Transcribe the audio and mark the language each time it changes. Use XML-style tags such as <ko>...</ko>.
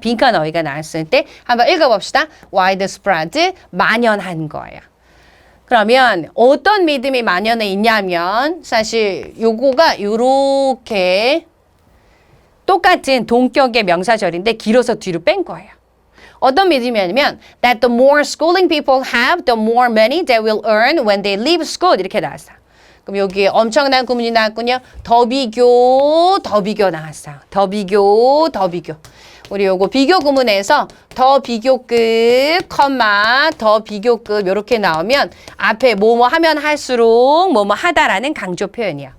<ko>빈칸 어휘가 나왔을 때 한번 읽어봅시다. widespread, 만연한 거예요. 그러면 어떤 믿음이 만연해 있냐면 사실 요거가 요렇게 똑같은 동격의 명사절인데 길어서 뒤로 뺀 거예요. 어떤 믿음이냐면</ko> <en>that the more schooling people have, the more money they will earn when they leave school</en> <ko>이렇게 나왔어요. 그럼 여기에 엄청난 구문이 나왔군요. 더 비교 나왔어요. 더 비교. 우리 요거 비교 구문에서 더 비교급, 컴마, 더 비교급 이렇게 나오면 앞에 뭐뭐 하면 할수록 뭐뭐 하다라는 강조 표현이야.</ko>